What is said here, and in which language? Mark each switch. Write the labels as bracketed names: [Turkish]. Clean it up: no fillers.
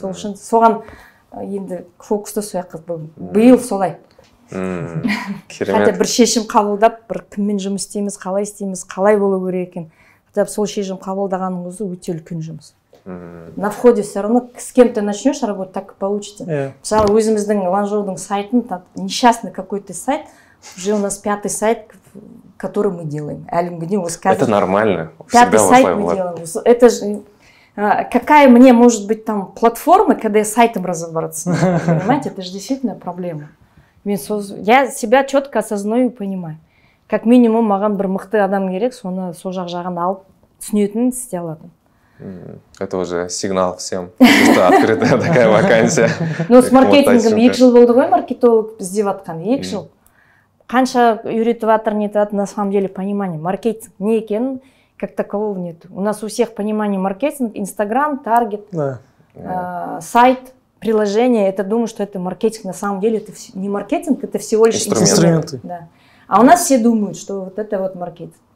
[Kazakh] Сол үшін соған енді фокусты сояққа биыл солай. Хотя бір шешім қабылдап, бір кіммен жұмыс істейміз, қалай болу керек екен. Хотя сол шешім қабылдағаның өзі өте үлкен жұмыс. [Russian] На входе все равно с кем-то начнешь работать, так и получится. [Kazakh] Мысалы, өзіміздің Ланжоудың сайтын, [Russian] несчастный какой-то сайт, уже у нас 5-й сайт, который мы делаем. Это нормально. 5-й сайт мы делаем. Это же какая мне может быть там платформа, когда я сайтом разобраться? Понимаете, это же действительно проблема. Я себя четко осознаю и понимаю. Как минимум, [Kazakh] маған бір мықты адам керек, соны сол жағын алып, түсінетін істей алатын. [Russian] Это уже сигнал всем, что открыта такая вакансия. Ну, с маркетингом [Kazakh] 2 жыл болды ғой, маркетолог іздеп жатқан. 2 жыл. Қанша үйретіп жатыр, нетіп жатыр, [Russian] на самом деле понимание. Маркетинг [Kazakh] не екенін [Russian] как такового нет. У нас у всех понимание маркетинг, Инстаграм, Таргет, сайт, приложение. Это думаю, что это маркетинг. На самом деле это не маркетинг, это всего лишь инструменты. Да. А у нас все думают, что вот это вот маркетинг.